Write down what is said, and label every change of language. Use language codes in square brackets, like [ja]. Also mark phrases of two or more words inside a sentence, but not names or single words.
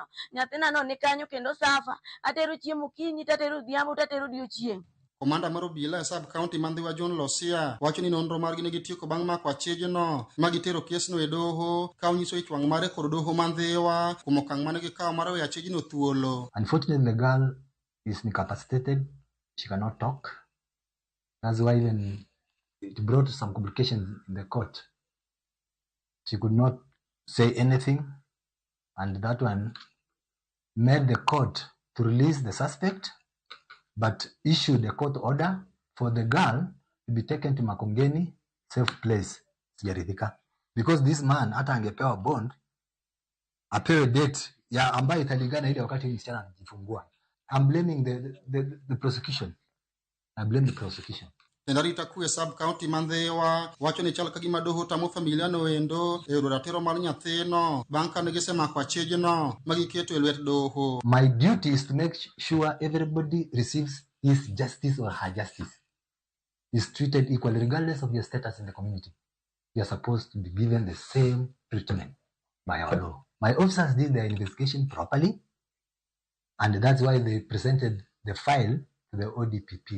[luo] Nyathina no ni kanyo kendo safa. Atero chiemo kinyi, tatero odhiambo, tatero odiochieng'. Komanda mar obila e sub-county man Ndhiwa John Losia wacho ni nonro margi ne gitieko bang' mako achejno ma gitero kesno e doho ka onyiso ich wang' mare kod doho man Ndhiwa kuom okang' mane gikawo mar weyo achejno thuolo. [en] Unfortunately, the girl is incapacitated. She cannot talk. That's why even it brought some complications in the court. She could not say anything, and that one made the court to release the suspect, but issued a court order for the girl to be taken to Makongeni safe place, Sijarithika. Because this man [sw] hata angepewa bond, apewe date ya ambayo italingana ile wakati msichana anajifungua. [en] I'm blaming the prosecution. I blame the prosecution. [luo] Tendarita kwe sub-county man Ndhiwa wacho ni chal kagima doho tamo familia no endo e ratiro mar nyathino bang' ka ne gisemako achejno ma giketo e lwet doho. [en] My duty is to make sure everybody receives his justice or her justice, is treated equally regardless of your status in the community. You are supposed to be given the same treatment by our law. My officers did their investigation properly, and that's why they presented the file to the ODPP.